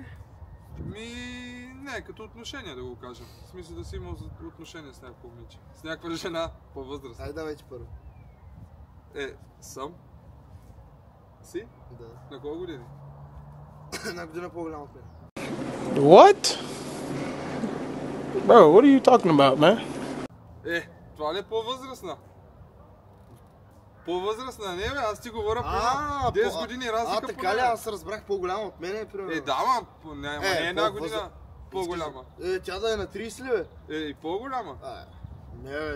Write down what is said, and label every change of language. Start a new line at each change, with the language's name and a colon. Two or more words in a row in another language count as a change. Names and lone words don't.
Bulgarian: Не, като отношение да го кажем. В смисъл да си имал отношение с някакво момиче. С някаква жена по-възрастна. Айде, давайте първо. Съм? Си? Да. На колко години? Една година по-голяма от мен.
English: What? Bro, what are you talking about, man?
Bulgarian: Това ли е по-възрастна? По-възрастна, не бе, аз ти говоря по 10 години разлика. Така ли? Аз разбрах по-голяма от мен, примерно. Да, не е една година по-голяма. Тя да е на 30 ли, бе? И по-голяма. Не.